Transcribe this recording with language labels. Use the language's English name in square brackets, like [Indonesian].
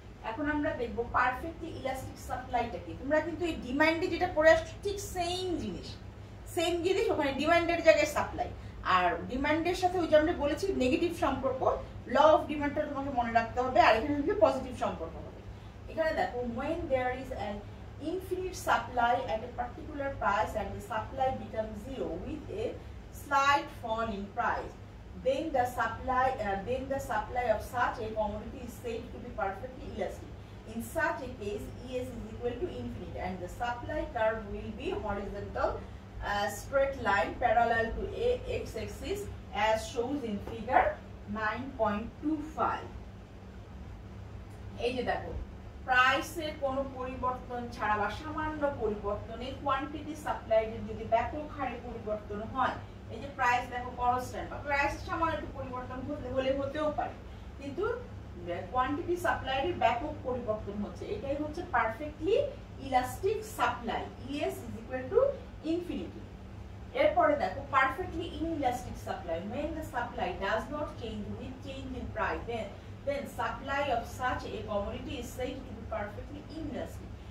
[Bangla] এখন আমরা দেখব পারফেক্টলি ইলাস্টিক সাপ্লাইটা কি। তোমরা কিন্তু এই ডিমান্ডে যেটা পড়ে আসছো ঠিক সেম জিনিস ওখানে ডিমান্ডের জায়গায় সাপ্লাই। আর ডিমান্ডের সাথে ওই যে আমরা বলেছি নেগেটিভ সম্পর্ক, ল অফ ডিমান্ডটা তোমাকে মনে রাখতে হবে, আর এখানে হচ্ছে পজিটিভ সম্পর্ক হবে। এখানে দেখো [English] when there is an infinite supply at a particular price and the supply becomes zero with a slight fall in price, then the supply of such a commodity is said to be perfectly elastic. In such a case, ES is equal to infinite and the supply curve will be horizontal straight line parallel to a x-axis as shown in figure 9.25. [Bangla] এই যে দেখো প্রাইসের কোনো পরিবর্তন ছাড়া বা সামান্য পরিবর্তনে কোয়ান্টিটি সাপ্লাইয়ের যদি ব্যাপক হারে পরিবর্তন হয়, এই যে প্রাইস দেখো কনস্ট্যান্ট বা প্রাইস সামান্য একটু পরিবর্তন হলে হতেও পারে, কিন্তু কোয়ান্টিটি সাপ্লাইয়ের ব্যাপক পরিবর্তন হচ্ছে, এটাই হচ্ছে perfectly elastic supply. [English] ES is equal to infinity. [Bangla] এরপরে দেখো [English] Perfectly inelastic supply, when the supply does not change with change in price, then supply of such a commodity is said to be perfectly inelastic.